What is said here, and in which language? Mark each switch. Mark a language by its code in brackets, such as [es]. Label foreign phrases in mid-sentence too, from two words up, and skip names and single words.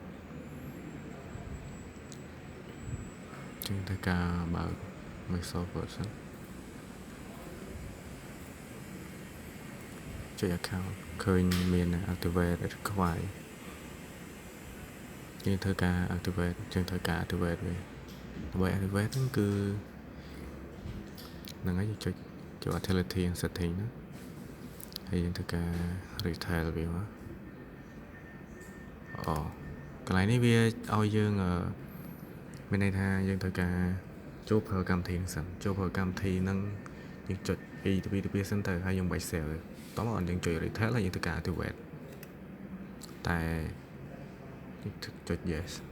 [km] ចឹងធ្វើការបើក Microsoft Word សិនចុច account ឃើញមាន [en] activate require [km] យើងធ្វើការ activate ចឹងធ្វើការ activate វាដើម្បី activate ហ្នឹងគឺ ហ្នឹងហើយយើងចុចចូល [en] utility and setting [km] ហ្នឹងហើយយើងធ្វើការ retail វាមកអូកន្លែងនេះវាឲ្យយើងមានន័យថាយើងត្រូវការចូលប្រើកម្មវិធីហ្នឹងសិនចូលប្រើកម្មវិធីហ្នឹងយើងចុចពីសិនទៅហើយយើងបាច់ save តោះមកយើងចុច retail ហើយយើងធ្វើការ activate តែចុច yes